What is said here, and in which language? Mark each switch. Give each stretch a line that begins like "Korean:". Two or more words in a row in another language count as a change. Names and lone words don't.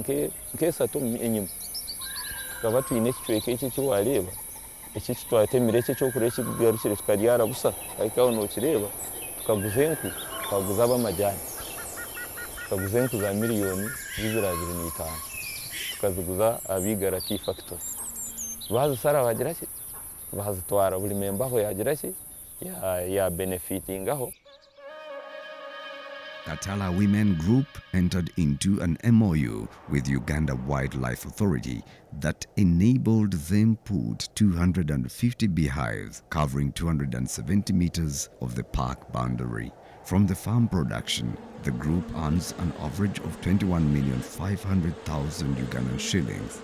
Nyankole: nk'esatu enyuma tukaba twine ekicweka eki kiwareeba eki kitwatemire eki ekyokurya ekigarukire tukabyara busa ariko aho nokireeba tukaguza enku twaguza ab'amajani tukaguza enku za miliyoni 225 tukaziguza abigara
English: tea factory
Nyankole: bazisara bagira ki bazitwara buli memba aho yagira ki ya benefitingaho.
English: Katala Women Group entered into an MOU with Uganda Wildlife Authority that enabled them put 250 beehives covering 270 meters of the park boundary. From the farm production, the group earns an average of 21,500,000 Ugandan shillings.